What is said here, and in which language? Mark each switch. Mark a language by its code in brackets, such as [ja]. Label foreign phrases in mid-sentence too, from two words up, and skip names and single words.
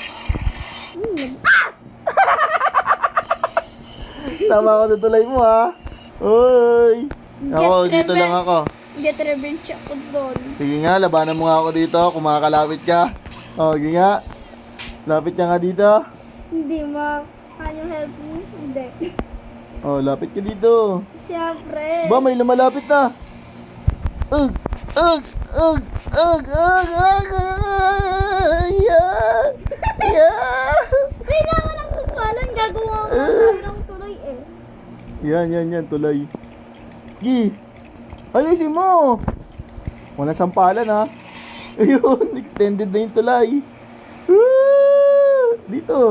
[tl] Tama ako sa tulay mo, ha? Uy! Ako, dito lang ako. [en] Get revenge [tl] ako doon. Sige nga, labanan mo nga ako dito. Kumakalapit ka. Sige nga. Lapit ka nga dito. Hindi, ma. [en] Can you help me? [tl] Hindi. Lapit ka dito. Siyempre. Ba, may lumalapit na. Ugh! Ugh! Ugh! Ugh! Ugh! Ugh! [en] Yeah! Yeah! [tl] Kailangan lang sumpalan. Gagawa ko tayo ng tuloy Yan, tulay. Gi! Ayusin mo! Walang sampalan, ha? Ayun, extended na yung tulay. Dito.